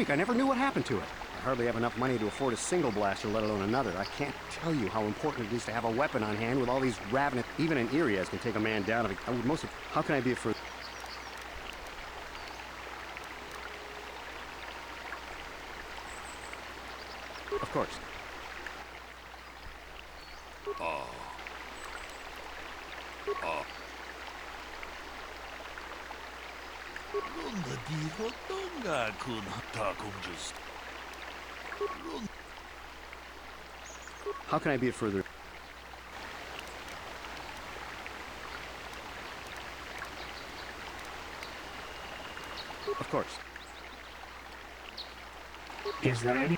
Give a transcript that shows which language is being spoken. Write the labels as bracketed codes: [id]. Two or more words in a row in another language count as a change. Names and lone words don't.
[en] I never knew what happened to it. I hardly have enough money to afford a single blaster, let alone another. I can't tell you how important it is to have a weapon on hand with all these ravenous... Even an Irias can take a man down. I would most... How can I be a further... Of course. Runda di haldonga kun takum just. How can I be a further... Of course. Is there any...